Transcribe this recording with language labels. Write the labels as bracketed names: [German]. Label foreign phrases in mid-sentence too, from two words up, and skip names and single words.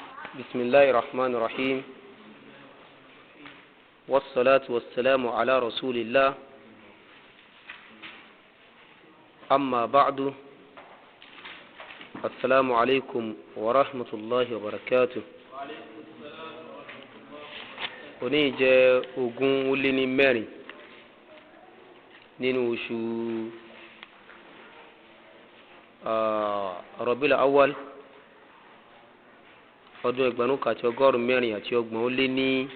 [Arabic] بسم الله الرحمن الرحيم والصلاة والسلام على رسول الله أما بعد السلام عليكم ورحمة الله وبركاته. [Yoruba] òní jẹ́ ogún ó lé ní mẹ́rin nínú oṣù Rabiul Awwal ọdún 1440 ó lé ní